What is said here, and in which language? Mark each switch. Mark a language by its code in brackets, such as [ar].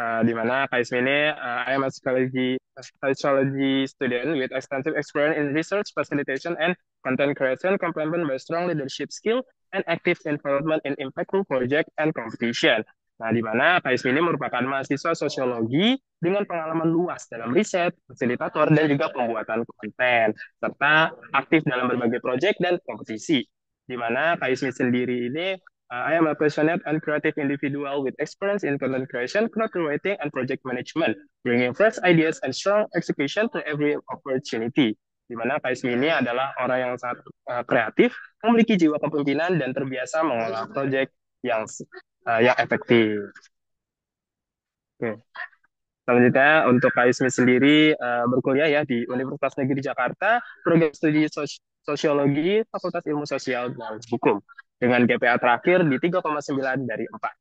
[id] Di mana Kak Ismi ini, [en] I am a psychology student with extensive experience in research, facilitation, and content creation, complemented by strong leadership skill and active involvement in impactful project and competition. [id] Nah, di mana Kak Ismi ini merupakan mahasiswa sosiologi dengan pengalaman luas dalam riset, fasilitator, dan juga pembuatan konten, serta aktif dalam berbagai proyek dan kompetisi. Di mana Kak Ismi sendiri ini [en] I am a passionate and creative individual with experience in content creation, copywriting, and project management, bringing fresh ideas and strong execution to every opportunity. [id] Di mana Kaismi ini adalah orang yang sangat kreatif, memiliki jiwa kepemimpinan, dan terbiasa mengolah proyek yang efektif. Oke. Selanjutnya untuk Kaismi sendiri berkuliah ya di Universitas Negeri Jakarta, program studi sosiologi, Fakultas Ilmu Sosial dan Hukum dengan GPA terakhir di 3,9 dari 4.